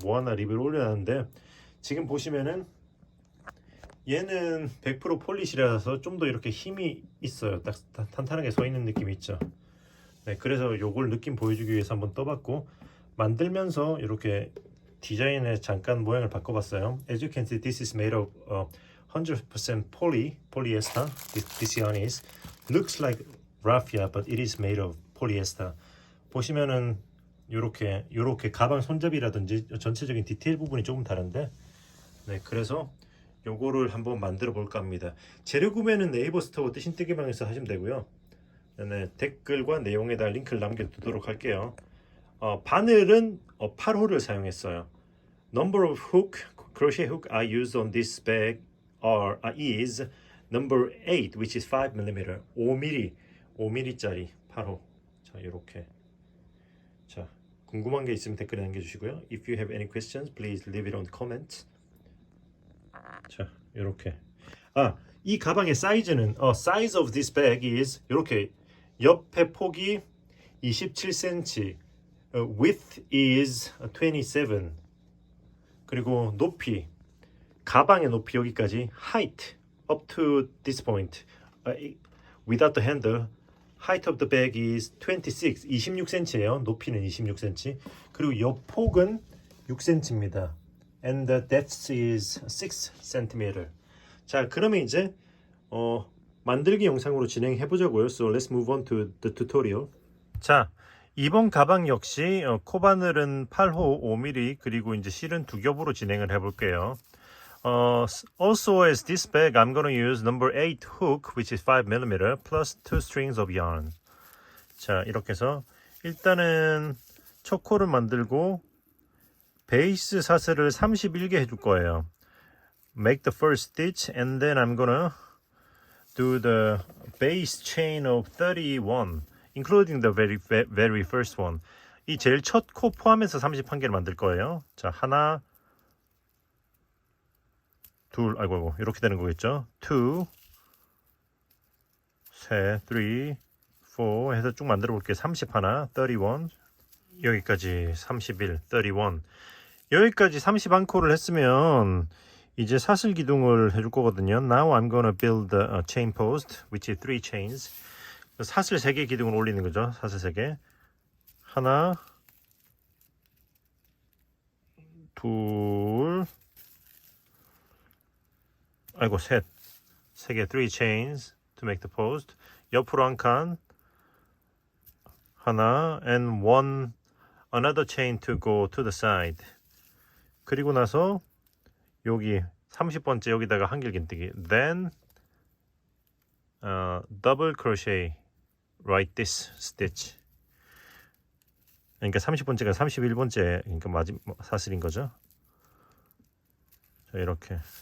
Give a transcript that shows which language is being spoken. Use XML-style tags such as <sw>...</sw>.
<ko>모아나 리뷰를 올려놨는데 지금 보시면은 얘는 100% 폴리시라서 좀 더 이렇게 힘이 있어요. 딱 탄탄하게 서 있는 느낌이 있죠. 네, 그래서 요걸 느낌 보여주기 위해서 한번 떠봤고 만들면서 이렇게 디자인에 잠깐 모양을 바꿔봤어요.</ko> <en>As you can see, this is made of 100% polyester. This yarn is looks like raffia, but it is made of polyester.</en> <ko>보시면은 요렇게 가방 손잡이라든지 전체적인 디테일 부분이 조금 다른데, 네, 그래서 요거를 한번 만들어 볼까 합니다. 재료 구매는 네이버 스토어 뜨신 뜨개방에서 하시면 되고요. 네, 댓글과 내용에다 링크를 남겨두도록 할게요. 바늘은 8호를 사용했어요.</ko> <en>Number of hook, crochet hook I used on this bag is number 8, which is 5mm,</en> <ko>5mm짜리 8호. 자, 이렇게. 자, 궁금한 게 있으면 댓글에 남겨주시고요.</ko> <en>If you have any questions, please leave it on the comments.</en> <ko>자, 이렇게. 이 가방의 사이즈는</ko> <en>size of this bag is</en> <ko>이렇게 옆에 폭이 27cm,</ko> <en>width is 27.</en> <ko>그리고 높이, 가방의 높이 여기까지</ko> <en>height up to this point, without the handle, height of the bag is 26cm예요.</en> <ko>높이는 26cm. 그리고 옆 폭은 6cm입니다.</ko> <en>And the depth is 6cm.</en> <ko>자, 그러면 이제 만들기 영상으로 진행해 보자고요.</ko> <en>So let's move on to the tutorial.</en> <ko>자, 이번 가방 역시 코바늘은 8호 5mm 그리고 이제 실은 2겹으로 진행을 해 볼게요.</ko> <en>Also as this bag I'm going to use number 8 hook which is 5mm plus 2 strings of yarn.</en> <ko>자, 이렇게 해서 일단은 첫 코를 만들고 베이스 사슬을 31개 해줄 거예요.</ko> <en>Make the first stitch and then I'm gonna do the base chain of 31 including the very first one.</en> <ko>이 제일 첫 코 포함해서 31개를 만들 거예요. 자, 하나, 둘, 아이고 이렇게 되는 거겠죠. 2, 셋, 3, 4 해서 쭉 만들어 볼게요. 30 하나, 31 여기까지 31, 31 여기까지 31코를 했으면 이제 사슬 기둥을 해줄 거거든요.</ko> <en>Now I'm gonna build a chain post, which is 3 chains.</en> <ko>사슬 3개 기둥을 올리는 거죠. 사슬 3개. 하나, 둘, 아이고 셋. 3개,</ko> <en>3 chains to make the post.</en> <ko>옆으로 한 칸. 하나,</ko> <en>and one, another chain to go to the side.</en> <ko>그리고 나서 여기 30번째 여기다가 한길긴뜨기. Then</ko> <en>double crochet right this stitch.</en> <ko>그러니까 30번째가 31번째, 그러니까 마지막 사슬인 거죠. 자, 이렇게.</ko>